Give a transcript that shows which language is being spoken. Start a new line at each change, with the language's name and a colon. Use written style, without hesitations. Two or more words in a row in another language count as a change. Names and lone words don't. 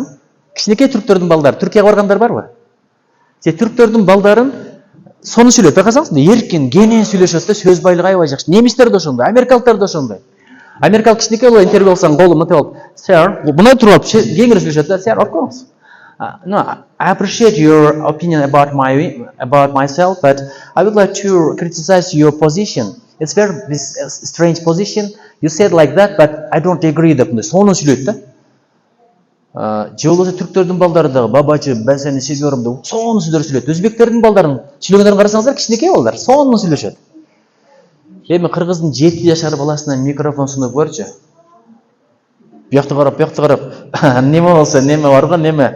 Kyrgyz: Кичинекей түрктөрдүн балдары, Түркияга баргандар барбы? Түрктөрдүн балдарын сону сүйлөйт, байкасаңыз, эркин, кенен сүйлөшөт да, сөз байлыгы аябай жакшы. Немистер да ошондой, америкалыктар да ошондой. Америкалык кичинекей бала интервью алсаң, колу мынтип алып, "Sir", мындай туруп алып, кеңири сүйлөшөт да,
English: "Sir, of course. No, I appreciate your opinion about myself, but I would like to criticize your position. It's very strange position. You said like that, but I don't agree"
Kyrgyz: деп мындай сону сүйлөйт да. Же болбосо түрктөрдүн балдары дагы "Бабачы, мен сени сүйгөрүм" деп сону сөздөр сүйлөйт. Өзбектердин балдарын сүйлөгөндөрүн карасаңыздар, кичинекей балдар сону сүйлөшөт. Эми кыргыздын 7 жашар баласына микрофон сунуп көрчү. Буякты карап, неме болсо, неме бар го, неме.